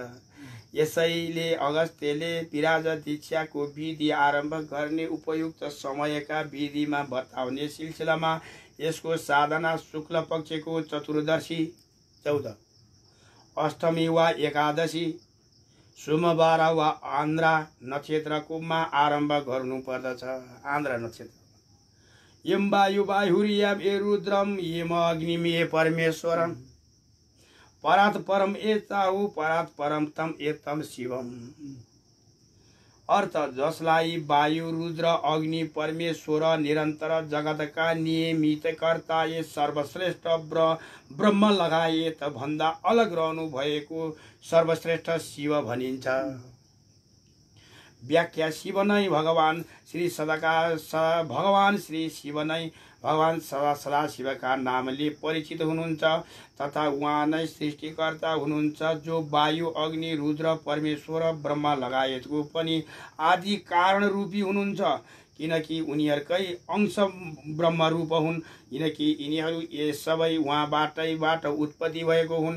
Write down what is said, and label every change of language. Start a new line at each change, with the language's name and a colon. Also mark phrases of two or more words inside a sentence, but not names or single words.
Nepali: यसैले अगस्त्यले विराज दीक्षाको विधि आरम्भ गर्ने उपयुक्त समयका विधिमा बताउने सिलसिलामा यसको साधना शुक्ल पक्षको चतुर्दशी 14, अष्टमी वा एकादशी, सोमबार वा आन्द्रा नक्षत्रकोमा आरम्भ गर्नुपर्दछ। आन्द्रा नक्षत्र
Sanskrit: यम वायु वायुर्यम ए रुद्रम यम अग्निम ए परमेश्वरम परात् परम ए चाहु परात् परम तम ए तम शिवम।
Nepali: अर्थ जसलाई वायु रुद्र अग्नि परमेश्वर निरन्तर जगतका नियमितकर्ता ये सर्वश्रेष्ठ ब्रह्म लगायत भन्दा अलग रहनु भएको सर्वश्रेष्ठ शिव भनिन्छ। व्याख्या शिव नै भगवान श्री शिव नै भगवान सदाशिवका नामले परिचित हुनुहुन्छ तथा उहाँ नै सृष्टिकर्ता हुनुहुन्छ, जो वायु अग्नि रुद्र परमेश्वर ब्रह्मा लगायतको पनि आदि कारण रूपी हुनुहुन्छ, किनकि उनीहरूकै अंश ब्रह्मरूप हुन्, किनकि यिनीहरू यस सबै उहाँबाट उत्पत्ति भएको हुन्।